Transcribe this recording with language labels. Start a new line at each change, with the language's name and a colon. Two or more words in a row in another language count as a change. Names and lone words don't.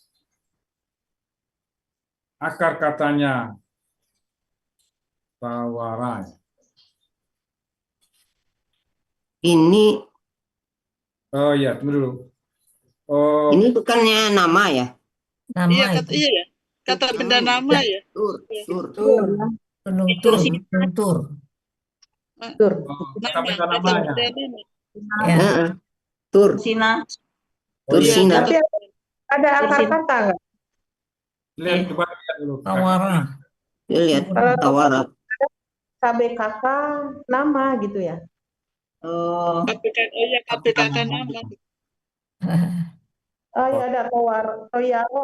Indonesian: Akar katanya tawarai. Ini, Oh iya, tunggu dulu. ini bukannya nama ya? Nama Iya, itu. iya ya. kata benda nama ya. Tur. Tur. Gunung Tur, Gunung Tur. Tur. Kata Nama, benda kata namanya. benda nama. Ya, Heeh. Tur. Sina. Oh, iya. Tursina. Tapi ada akar Tursin. kata nggak? Lihat, coba lihat dulu. Tawara. Lihat Kalau Tawara. KBKK nama gitu ya. Oh, Oh ya, KPKK nama. Oh ya ada Toyaro.